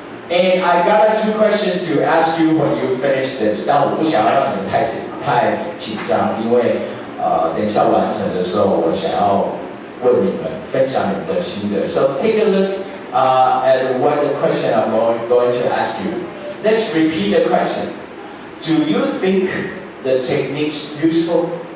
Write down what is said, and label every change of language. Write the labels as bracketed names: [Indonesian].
[English] And I got 2 questions to ask you when you finish this. [Chinese] 但我不想要让你们太紧张，因为等一下完成的时候，我想要问你们分享你们的心得。 [English] So take a look at what the question I'm going to ask you. Let's repeat the question. Do you think the techniques useful?